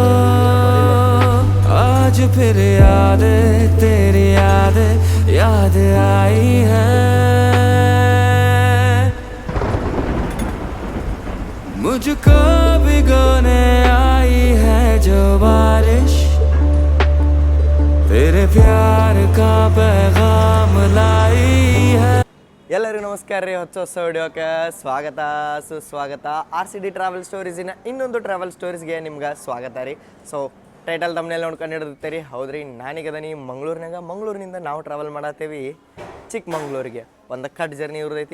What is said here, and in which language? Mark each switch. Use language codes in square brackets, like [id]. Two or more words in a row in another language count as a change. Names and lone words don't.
[hi] आज फिर याद तेरी याद आई है, मुझको भिगोने आई है जो बारिश, तेरे प्यार का पैगाम लाई है. [kn] ಎಲ್ಲರಿಗೂ ನಮಸ್ಕಾರ ರೀ. ಹೊಸ ವಿಡಿಯೋಕ್ಕೆ ಸ್ವಾಗತ ಸುಸ್ವಾಗತ. RCD ಟ್ರಾವೆಲ್ ಸ್ಟೋರೀಸಿನ ಇನ್ನೊಂದು ಟ್ರಾವೆಲ್ ಸ್ಟೋರೀಸ್ಗೆ ನಿಮ್ಗೆ ಸ್ವಾಗತ ರೀ. [en] so title [kn] ತಮ್ಮನೆಲ್ಲ ನೋಡ್ಕೊಂಡು ಹಿಡಿದಿರ್ತೀರಿ. ಹೌದ್ರಿ, ನಾನೀಗದೀನಿ ಮಂಗಳೂರಿನಿಂದ ನಾವು ಟ್ರಾವೆಲ್ ಮಾಡತ್ತೇವಿ ಚಿಕ್ಕಮಂಗ್ಳೂರಿಗೆ. ಒಂದು [en] cut journey [kn] ಇರೋದೈತಿ.